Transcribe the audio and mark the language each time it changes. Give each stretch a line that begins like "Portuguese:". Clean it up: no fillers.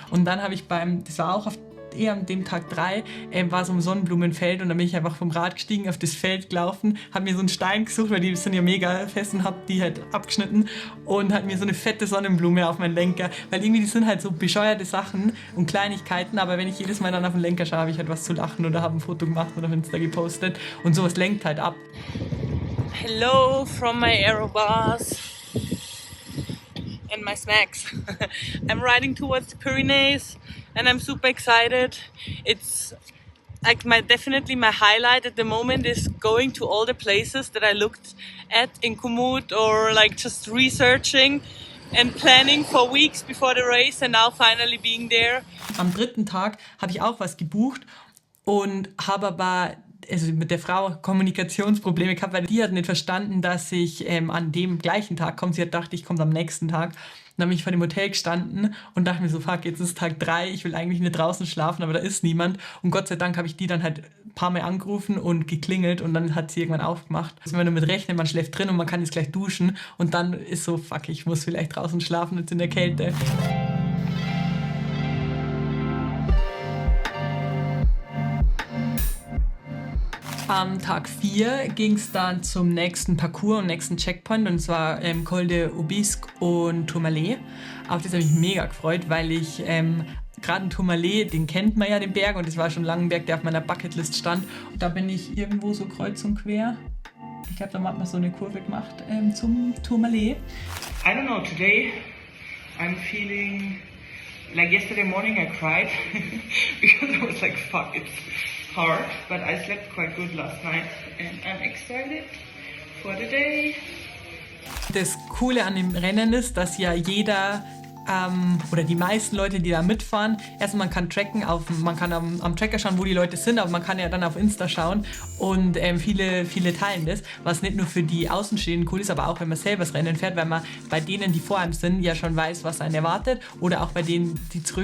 German: Und dann habe ich das war auch eher an dem Tag 3, war so ein Sonnenblumenfeld und dann bin ich einfach vom Rad gestiegen, auf das Feld gelaufen, habe mir so einen Stein gesucht, weil die sind ja mega fest und habe die halt abgeschnitten und hat mir so eine fette Sonnenblume auf meinen Lenker, weil irgendwie die sind halt so bescheuerte Sachen und Kleinigkeiten, aber wenn ich jedes Mal dann auf den Lenker schaue, habe ich halt was zu lachen oder habe ein Foto gemacht oder auf Insta gepostet und sowas lenkt halt ab.
English: Hello from my aerobus and my snacks. I'm riding towards the Pyrenees and I'm super excited. It's like definitely my highlight at the moment is going to all the places that I looked at in Komoot or like just researching and planning for weeks before the race and now finally being there.
German: Am 3. Tag habe ich auch was gebucht und habe aber mit der Frau Kommunikationsprobleme gehabt, weil die hat nicht verstanden, dass ich an dem gleichen Tag komme. Sie hat gedacht, ich komme am nächsten Tag. Und dann bin ich vor dem Hotel gestanden und dachte mir so, fuck, jetzt ist Tag 3, ich will eigentlich nicht draußen schlafen, aber da ist niemand. Und Gott sei Dank habe ich die dann halt ein paar Mal angerufen und geklingelt und dann hat sie irgendwann aufgemacht. Also wenn man damit rechnet, man schläft drin und man kann jetzt gleich duschen und dann ist so, fuck, ich muss vielleicht draußen schlafen, jetzt in der Kälte. Am Tag 4 ging es dann zum nächsten Parcours und nächsten Checkpoint und zwar Col de Aubisque und Tourmalet. Auf das habe ich mich mega gefreut, weil ich gerade in Tourmalet, den kennt man ja, den Berg, und das war schon lange ein Berg, der auf meiner Bucketlist stand. Und da bin ich irgendwo so kreuz und quer. Ich glaube, da hat man so eine Kurve gemacht zum Tourmalet.
English: I don't know, today I'm feeling like yesterday morning I cried because I was like, fuck, it's hard, but I slept quite good last night and I'm excited for the day.
German: Das Coole an dem Rennen ist, dass ja jeder oder die meisten Leute, die da mitfahren, erstmal man kann tracken, man kann am Tracker schauen, wo die Leute sind, aber man kann ja dann auf Insta schauen und viele teilen das, was nicht nur für die Außenstehenden cool ist, aber auch wenn man selber das Rennen fährt, weil man bei denen, die vor einem sind, ja schon weiß, was einen erwartet oder auch bei denen, die